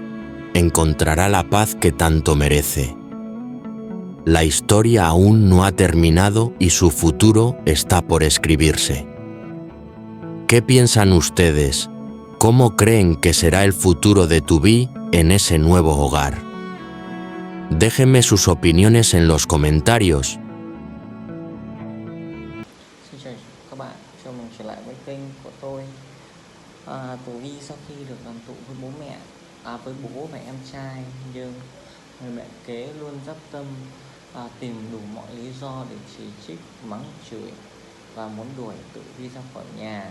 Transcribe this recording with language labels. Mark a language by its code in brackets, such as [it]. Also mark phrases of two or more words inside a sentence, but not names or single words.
[es] ¿Encontrará la paz que tanto merece? La historia aún no ha terminado y su futuro está por escribirse. ¿Qué piensan ustedes? ¿Cómo creen que será el futuro de Tubí en ese nuevo hogar? Déjenme sus opiniones en los comentarios. [vi] Xin chào các bạn, chào mừng trở lại với kênh của tôi. Tù Vi sau khi được đoàn tụ với với bố và em trai, nhưng người mẹ kế luôn dắp tâm tìm đủ mọi lý do để chỉ trích, mắng chửi và muốn đuổi Tử Vi ra khỏi nhà.